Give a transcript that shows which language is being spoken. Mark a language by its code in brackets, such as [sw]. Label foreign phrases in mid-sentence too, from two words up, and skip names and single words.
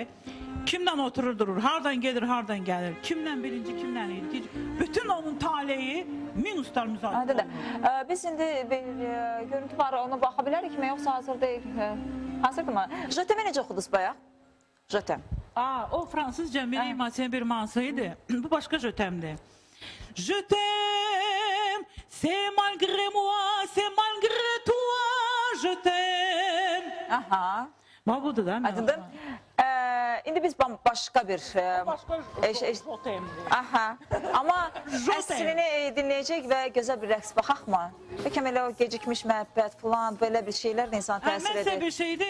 [az] Kimlə oturur durur, hardan gedir, hardan gəlir, kimlə birinci, kimlə ikinci. Bütün onun taleyi minuslar müzakirə olunur. Biz indi bir görüntü var, ona baxa bilərik mi, yoxsa hazır deyil? Hazırdır mı? Jötəmə necə oxudunuz bayaq? Jötəm. O fransızca Mireille Mathieu bir mahnısı idi. Bu başqa Jötəmdir. [fr] Je t'aime, c'est malgré moi, c'est malgré toi, je t'aime. [az] Aha. Budur da. Aydındır. İndi biz başqa bir... Aha. Amma əslini dinləyəcək və gözəl bir rəqs baxaq mı? Bəlkə elə o gecikmiş məhəbbət falan, belə bir şeylər də insan təsir edir. Mənsə bir şeydir.